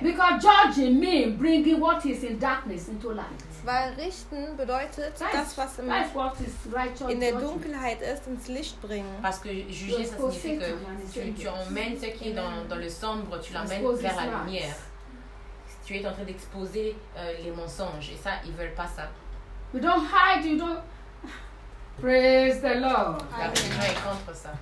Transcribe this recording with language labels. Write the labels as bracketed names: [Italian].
[English] Because judging means bringing what is in darkness into light. [German] Weil richten bedeutet, das, was in der Dunkelheit ist, ins Licht bringen. [French] Parce que juger, ça signifie que tu emmènes ce qui est dans le sombre, tu l'emmènes vers la lumière. Tu es en train d'exposer les mensonges, et ça, ils ne veulent pas ça. [English] You don't hide, you don't... Praise the Lord. [French] La religion est contre ça.